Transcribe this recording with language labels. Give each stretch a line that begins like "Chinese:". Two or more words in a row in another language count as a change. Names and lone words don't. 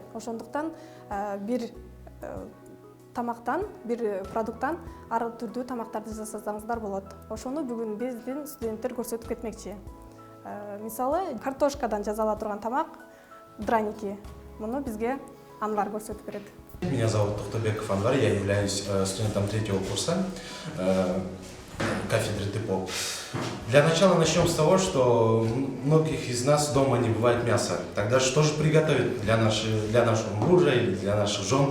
Kyrgyz: Ошондуктан бир тамактан, бир продукттан ар түрдүү тамактарды жасасаңыздар болот. Ошону бүгүн биздин студенттер көрсөтүп кетмекчи. Мисалы, картошкадан жасала турган тамак, драники. Муну бизге Анвар көрсөтүп берет.
Russian: Меня зовут Токтобеков Анвар, я являюсь студентом 3-го курса кафедры ТПОП. Для начала начнем с того, что многих из нас дома не бывает мяса. Тогда что же приготовить для нашего мужа или для наших жен?